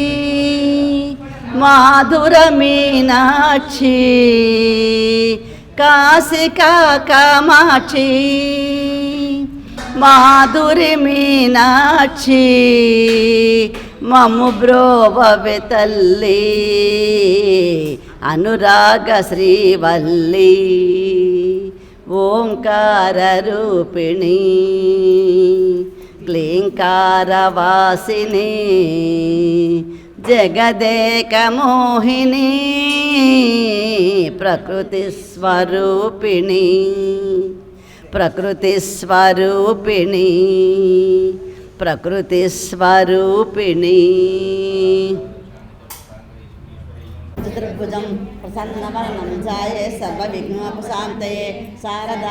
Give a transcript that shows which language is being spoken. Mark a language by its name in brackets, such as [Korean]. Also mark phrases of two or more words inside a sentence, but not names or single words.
[Telugu] माधुर मीनाक्षी काशिका कामाक्षी మాధురీ మీనాక్షీ మమ బ్రోవవే తల్లి అనురాగ శ్రీవల్లి ఓంకార రూపిణి క్లీంకారవాసిని జగదేక మోహిని [Sanskrit] ప్రకృతి స్వరూపిణి ప్రకృతి స్వరూపిణి ప్రకృతి స్వరూపిణి చతుర్భుజం ప్రసన్నవదనం ధ్యాయే సర్వవిఘ్నోపశాంతయే శారదా